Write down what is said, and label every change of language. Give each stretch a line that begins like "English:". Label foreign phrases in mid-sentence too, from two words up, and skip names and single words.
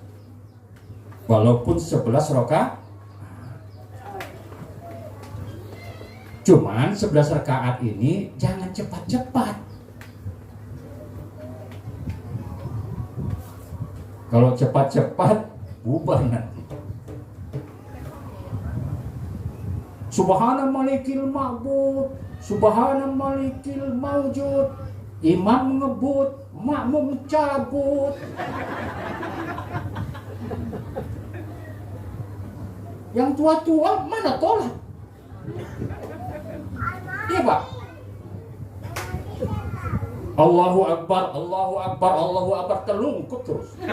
Indonesian: Walaupun 11 rakaat. Cuman 11 rakaat ini jangan cepat-cepat. Kalau cepat-cepat bubar nanti.
Arabic: Subhana malikil ma'bud, subhana malikil mawjud.
Indonesian: Imam ngebut, makmum cabut. Yang tua-tua mana tolak? Iya Pak.
Arabic: Allahu Akbar, Allahu Akbar, Allahu Akbar,
Indonesian: telungkup terus.